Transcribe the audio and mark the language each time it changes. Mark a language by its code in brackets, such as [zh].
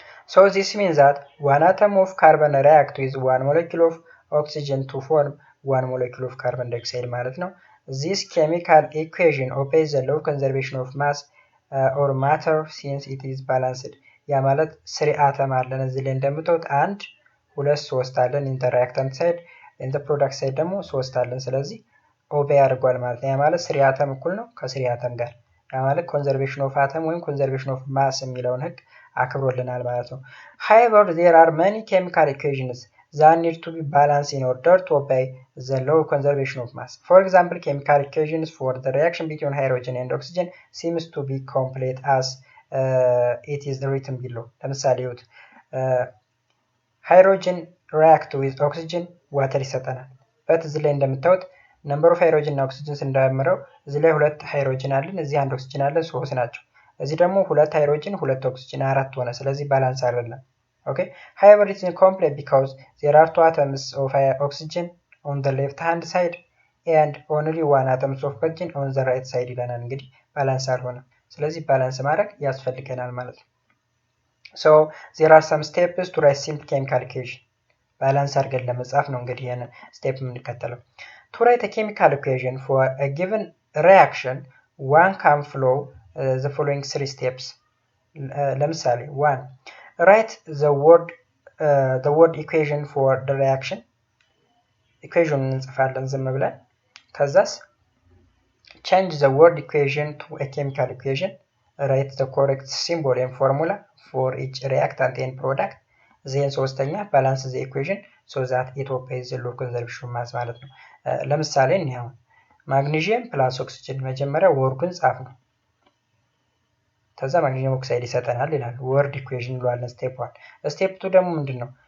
[en] So this means that one atom of carbon react with one molecule of oxygen to form one molecule of carbon dioxide ማለት ነው። This chemical equation obeys the law of conservation of mass or matter since it is balanced. [am] ያ ማለት 3 አተም አለን እዚህ ላይ እንደምታዩት 1 2 3 አለን ኢን ዘ ሪአክታንት ሳይድ፣ ኢን ዘ ፕሮዳክት ሳይድ ደግሞ 3 አለን። ስለዚህ ኦቤይ አድርጓል ማለት ነው። ያ ማለት 3 አተም እኩል ነው ከ3 አተም ጋር ያ ማለት ኮንዘርቬሽን ኦፍ አተም ወይም ኮንዘርቬሽን ኦፍ ማስ የሚለውን ህግ አክብሮልናል ማለት ነው። [en] however there are many chemical equations that need to be balanced in order to obey the law of conservation of mass. For example, chemical equations for the reaction between hydrogen and oxygen seems to be complete as it is written below. [am] ለምሳሌ ሃይድሮጅን [en] react with oxygen water [am] ይሰጠናል። በት እዚህ ላይ እንደምታዩት ነምበር ኦፍ ሃይድሮጅን እና ኦክሲጅን ስንደምረው እዚህ ላይ ሁለት ሃይድሮጅን አለን፣ እዚህ አንድ ኦክሲጅን አለን፣ ሶስት ናቸው። እዚህ ደግሞ ሁለት ሃይድሮጅን ሁለት ኦክሲጅን አራት ሆነ። ስለዚህ ባላንስ አይደለም። [en] Okay, however it's incomplete because there are two atoms of oxygen on the left hand side and only one atom of oxygen on the right side [am] ይለናል። እንግዲህ ባላንስ አልሆነም። ስለዚህ ባላንስ ማድረግ ያስፈልገናል ማለት ነው። [en] So there are some steps to write simple chemical equation. [am] ባላንስ አድርገን ለመጻፍ ነው እንግዲህ ይሄን ስቴፕ የምንከተለው። [en] To write a chemical equation for a given reaction, one can follow the following three steps. [am] ለምሳሌ 1 [en] write the word equation for the reaction. equation [am] እንጽፋለን ዝም ብለን። ከዛስ [en] change the word equation to a chemical equation. write the correct symbol and formula for each reactant and product. [am] then ሶስተኛ [en] balance the equation so that it obeys the law of conservation of mass [am] ማለት ነው። ለምሳሌ እንየው ማግኒዥየም ፕላስ ኦክሲጅን መጀመሪያ ወርዱን ጻፍ ነው። ከዛ ማግኒዥየም ኦክሳይድ ይሰጠናል ይላል። ወርድ ኢኩዌሽን እንለዋለን ስቴፕ 1። ስቴፕ 2 ደግሞ ምንድነው?